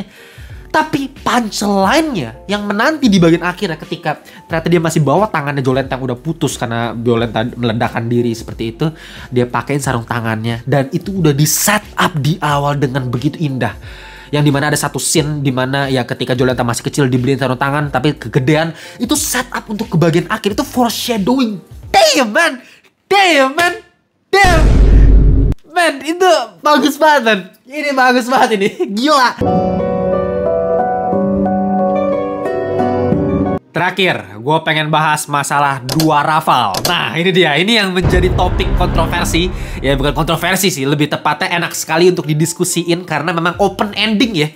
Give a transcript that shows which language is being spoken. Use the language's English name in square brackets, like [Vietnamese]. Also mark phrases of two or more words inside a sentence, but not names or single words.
[Indonesian] Tapi punchline-nya yang menanti di bagian akhir ya, ketika ternyata dia masih bawa tangannya Jolenta yang udah putus karena Jolenta meledakkan diri seperti itu. Dia pakein sarung tangannya dan itu udah di [English] set up [Indonesian] di awal dengan begitu indah. Yang dimana ada satu scene dimana ya ketika Jolenta masih kecil dibeliin sarung tangan tapi kegedean. Itu [English] set up [Indonesian] untuk ke bagian akhir, itu foreshadowing. [English] Damn man, damn man, damn man, [Indonesian] itu bagus banget man. Ini bagus banget ini, gila. Terakhir, gue pengen bahas masalah dua Rafal. Nah, ini dia. Ini yang menjadi topik kontroversi. Ya, bukan kontroversi sih. Lebih tepatnya enak sekali untuk didiskusiin karena memang [English] open ending [Indonesian] ya.